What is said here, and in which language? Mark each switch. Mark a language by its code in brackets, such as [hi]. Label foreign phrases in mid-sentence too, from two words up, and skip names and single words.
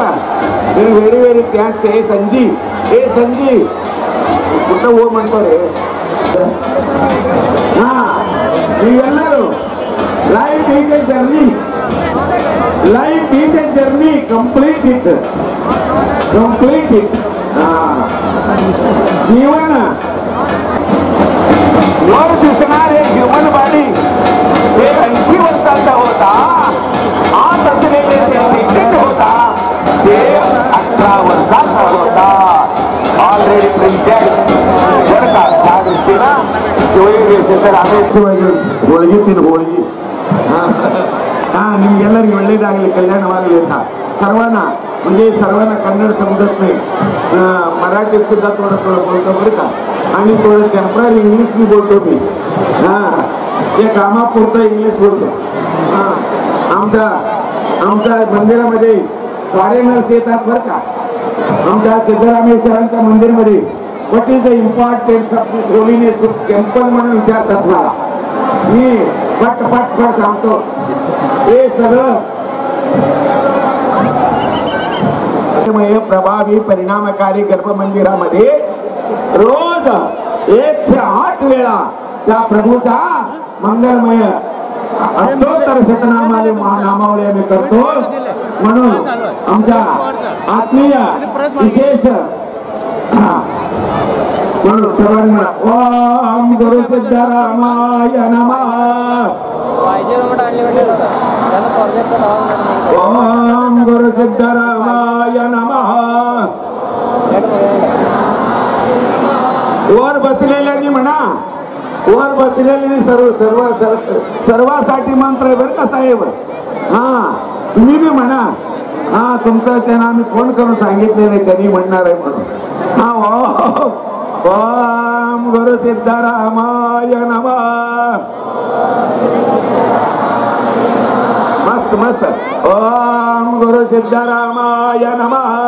[en] very very thanks. [kn] ಸಂಜಿ ಸಂಜಿ ಪುಟ್ಟ ಹೋಗಿ ಮಾಡ್ತಾರೆ. [en] ನೀವೆಲ್ಲರೂ life is a journey, life is a journey, complete it. [mr] जीवन वर दिसणारे [en] human body [mr] हे 80 वर्षाचा होता. आत असलेले ते चैतन्य होता ते 18 वर्षाचा होता. [en] already printed [mr] बरं का. त्या दृष्टीनं [kn] ಶಿವಯೋಗೇಶ್ವರ ರಾಮೇಶ್ವರ ಹೋಳಿಗೆ ಹೋಳಿಗೆ ನಿಮ್ಗೆಲ್ಲರಿಗೂ ಒಳ್ಳೇದಾಗಲಿ, कल्याणवागली ಅಂತ सर्वांना. [mr] म्हणजे सर्वांना कन्नड समजत नाही, मराठीत सुद्धा थोडं बोलतो बरं का. आणि थोडं [en] temporary English [mr] मी बोलतो मी. ते कामापुरतं इंग्लिश बोलतो. आमच्या मंदिरामध्ये फॉरेनर्स येतात बरं का. आमच्या सिद्धरामेश्वरांच्या मंदिरमध्ये [en] what is the importance of this holiness temple [mr] म्हणून विचारतात मला. मी पट सांगतो. हे सगळं प्रभावी परिणामकारी गर्भमंदिरामध्ये रोज 108 वेळा त्या प्रभूचा मंगलमय अष्टोत्तर शतनामावली आम्ही करतो. म्हणून आमच्या आत्मीय विशेष म्हणून सर्वांना [sa] ओम गुरु सिद्धरामाय नमः, ओम गुरु सिद्धरामाय नमः. [mr] वर बसलेल्यांनी म्हणा, वर बसलेल्यांनी सर्वासाठी मंत्र आहे बरं का साहेब. तुम्ही बी म्हणा. तुमचं त्यांना आम्ही फोन करून सांगितलेले त्यांनी म्हणणार आहे म्हणून. [sa] ओम गुरु सिद्धरामाय नमः. [mr] मस्त मस्त. [sa] ओम गुरु सिद्धरामाय नमः.